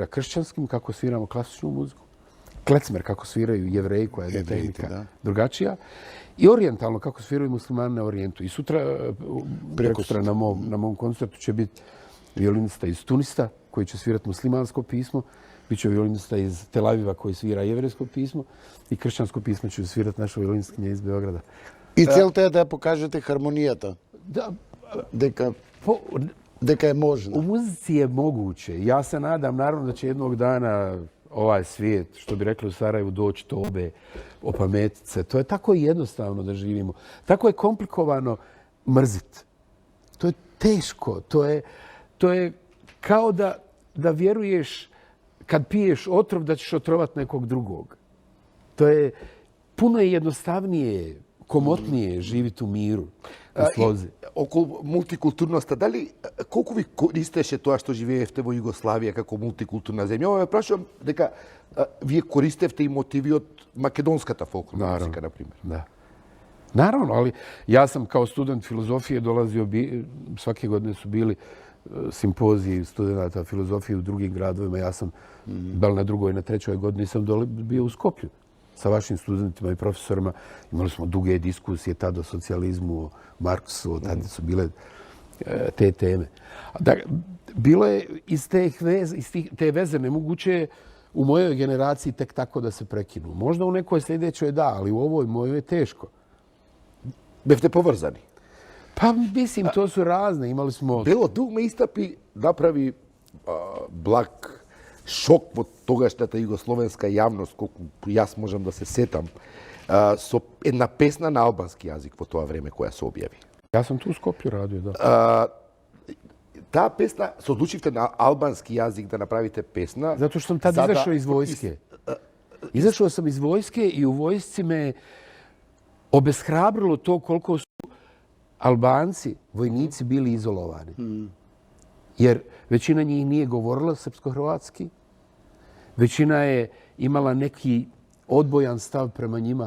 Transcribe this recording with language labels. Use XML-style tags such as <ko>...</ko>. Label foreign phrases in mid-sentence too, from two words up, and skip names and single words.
<bs>Kršćanskim, kako sviramo klasičnu muziku, klecmer, kako sviraju Jevreji, koja je tehnika drugačija, i orijentalno, kako sviraju muslimani na orijentu. I prekosutra na mom koncertu će biti violinista iz Tunisa, koji će svirati muslimansko pismo, biće violinista iz Tel Aviva koji svira jevrejsko pismo i kršćansko pismo će svirati naša violiniskinja iz Beograda.</bs> <mk>И целта е да покажете хармонијата.</mk> <bs>Da,</bs> <mk>дека е можно.</mk> <bs>U muzici je moguće. Ja se nadam, naravno, da će jednog dana ovaj svijet, što bi rekli u Sarajevu, doći tobe, opametit se. To je tako jednostavno da živimo. Tako je komplikovano mrzit. To je teško. To je kao da vjeruješ kad piješ otrov da ćeš otrovat nekog drugog. To je puno je jednostavnije, komotnije živjeti u miru, u slozi.</bs> <mk>Около мултикултурноста, дали колку ви користеше тоа што живеевте во Југославија како мултикултурна земја? Ова прашувам дека вие користевте и мотиви од македонската фолклорна музика, на пример.</mk> <bs>Da. Naravno, ali ja sam kao student filozofije dolazio, svake godine su bili simpoziji studenta filozofije u drugim gradovima. Ja sam bel na drugoj, na trećoj godini sam bio u Skoplju sa vašim studentima i profesorima. Imali smo duge diskusije tada o socijalizmu, o Marksu, tada su bile te teme. Bilo je iz te veze nemoguće u mojoj generaciji tek tako da se prekinu. Možda u nekoj sljedećoj da, ali u ovoj mojoj je teško.</bs> <mk>Бевте поврзани.</mk> <bs>Pa mislim, to su razne. Imali smo...</bs> <mk>Бело дуг ме истапи, направи благ шок во тогашната југословенска јавност, колку јас можам да се сетам, со една песна на албански јазик во тоа време која се објави.</mk> <bs>Ja sam tu u Skopju radio, da.</bs> <mk>Таа песна, се одлучивте на албански јазик да направите песна.</mk> <bs>Zato što sam tad izašao iz vojske. Izašao sam iz vojske i u vojsci me obeshrabrilo to koliko su Albanci, vojnici, bili izolovani. Jer većina njih nije govorila srpsko-hrvatski. Većina je imala neki odbojan stav prema njima.</bs>